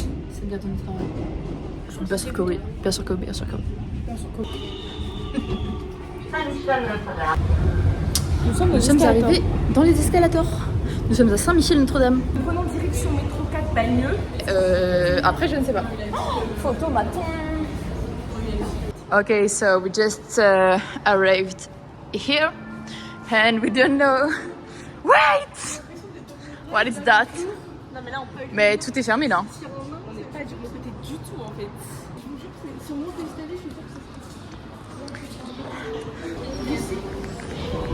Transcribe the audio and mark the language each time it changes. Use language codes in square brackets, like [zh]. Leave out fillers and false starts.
[fr] C'est bientôt notre travail. Bien sûr que oui. Bien sûr que oui. Bien sûr que oui. Nous sommes arrivés dans les escalators. Nous sommes à Saint-Michel-Notre-Dame. Nous prenons direction métro 4 Bagneux. Après, je ne sais pas. Photo matin. [en] Okay, so we just arrived here and we don't know. Wait! What is that? [fr] Non mais là on peut. Mais tout est fermé là. On n'est pas du bon côté du tout en fait. Je vous jure que si on monte l'escalier, je suis sûre que c'est.